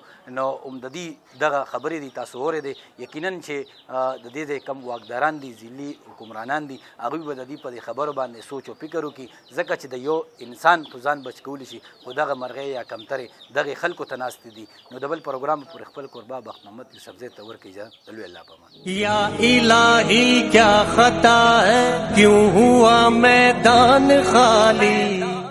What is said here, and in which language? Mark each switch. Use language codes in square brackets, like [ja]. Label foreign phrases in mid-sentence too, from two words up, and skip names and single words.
[ps] نو د دې دغه خبرې دي تاسو اورې دی یقینا چې د دې کم واکداران دي ضلعي حکمرانان دي هغوی به د دې په دې خبرو باندې سوچ او فکر وکړي ځکه چې د یو انسان په ځان بچ کولی شي خو دغه مرغۍ یا کمترې دغې خلکو ته ناستې دي. نو د بل پروګرام پر خپل کوربه بخت محمد یوسفزۍ ته ورکړي اجازه. د لوی الله په امان. [ur] یا الہی کیا خطا ہے کیوں ہوا میدان خالی.